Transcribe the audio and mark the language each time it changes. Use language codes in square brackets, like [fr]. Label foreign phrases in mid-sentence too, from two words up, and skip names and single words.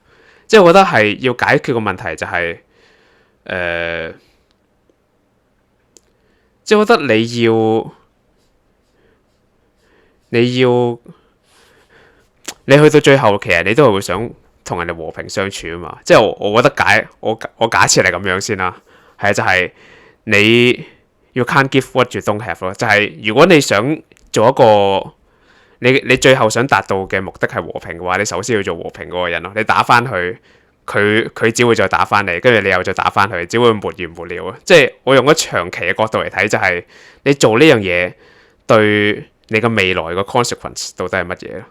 [yue] 即係我覺得係要解決個問題就係即係我覺得你去到最後，其實你都係會想同人哋和平相處啊嘛。即係我覺得我假設係咁樣先啦，係就係你要 [en] can't give what you don't have [yue] 咯，就係如果你想做一個你最後想達到嘅目的係和平嘅話，你首先要做和平嗰個人咯。你打翻佢，佢只會再打翻你，跟住你又再打翻佢，只會沒完沒了啊！即係我用咗長期嘅角度嚟睇，就係你做呢樣嘢對你嘅未來嘅 consequence 到底係乜嘢咯？